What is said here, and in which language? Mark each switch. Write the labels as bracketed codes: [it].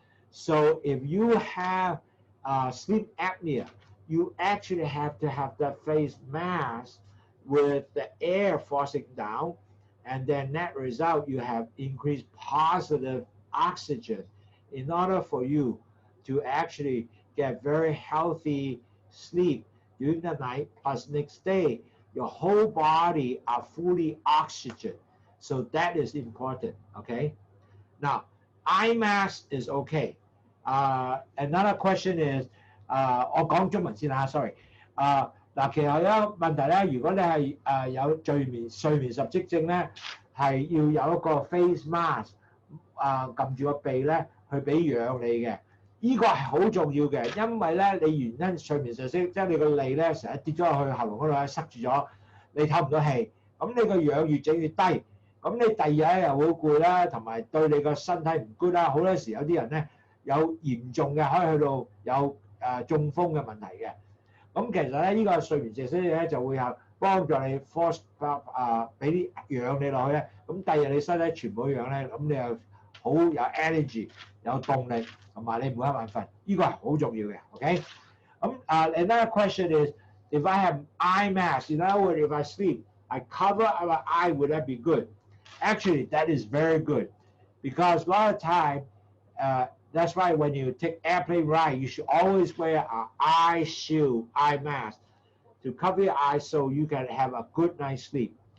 [en] So if you have sleep apnea, you actually have to have that face mask with the air forcing down, and then net result, you have increased positive oxygen in order for you to actually get very healthy sleep during the night, plus next day, your whole body are fully oxygen. So that is important, okay? Now, eye mask is okay. Another question is, [zh] 我講中文先嚇 [en] ，sorry。 [zh] 嗱，其實有一個問題咧，如果你係有睡眠實積症咧，係要有一個 face mask 撳住個鼻咧，去俾氧你嘅。呢個係好重要嘅，因為咧你原因睡眠實積，即係你個脷咧成日跌咗落去喉嚨嗰度咧，塞住咗，你透唔到氣，咁你個氧越整越低，咁你第二日又會攰啦，同埋對你個身體唔 good 啦。好多時有啲人咧有嚴重嘅，可以去到有中風嘅問題嘅。咁其實咧呢個睡眠實積咧就會有幫助你 force 俾啲氧你落去咧，咁第二日你身體全部氧咧，咁你又好有 energy 有動力，同埋你唔會一晚瞓，呢個係好重要嘅。 OK。 [en] 咁another question is, if I have eye mask, in other words, if I sleep, I cover my eye, would that be good? Actually, that is very good, because a lot of time, that's why when you take airplane ride, you should always wear an eye shield, eye mask, to cover your eyes so you can have a good night's sleep.